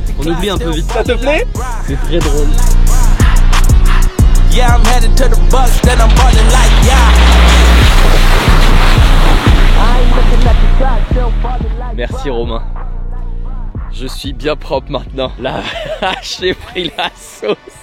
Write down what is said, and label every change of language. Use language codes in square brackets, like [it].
[fr] On oublie un peu vite. Ça te plaît? C'est très drôle. [en] Yeah, I'm headed to the Bucks, then I'm ballin' like yeah. I ain't looking at the clock, still ballin' like. [fr] Merci Romain. Je suis bien propre maintenant. La vache, j'ai pris la sauce.